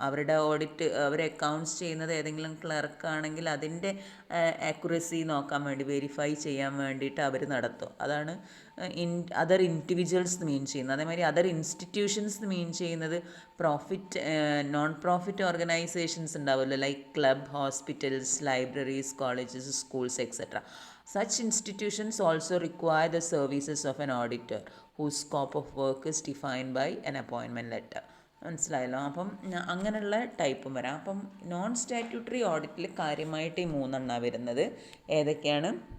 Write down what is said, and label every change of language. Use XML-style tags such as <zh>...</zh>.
<ml>അവരുടെ ഓഡിറ്റ്, അവർ അക്കൗണ്ട്സ് ചെയ്യുന്നത് ഏതെങ്കിലും ക്ലർക്കാണെങ്കിൽ അതിൻ്റെ ആക്യുറസി നോക്കാൻ വേണ്ടി, വെരിഫൈ ചെയ്യാൻ വേണ്ടിയിട്ട് അവർ നടത്തും. അതാണ് അതർ ഇൻഡിവിജ്വൽസ് മീൻ ചെയ്യുന്നത്. അതേമാതിരി അതർ ഇൻസ്റ്റിറ്റ്യൂഷൻസ് മീൻ ചെയ്യുന്നത് പ്രോഫിറ്റ്, നോൺ പ്രോഫിറ്റ് ഓർഗനൈസേഷൻസ് ഉണ്ടാവുമല്ലോ, like club, hospitals, libraries, colleges, schools etcetera.</ml> <en>Such institutions also require the services of an auditor whose scope of work is defined by an appointment letter.</en> <ml>മനസ്സിലായല്ലോ? അപ്പം അങ്ങനെയുള്ള ടൈപ്പും വരാം. അപ്പം non statutory ഓഡിറ്റിൽ കാര്യമായിട്ട് ഈ മൂന്നെണ്ണമാണ് വരുന്നത്. ഏതൊക്കെയാണ്?</ml>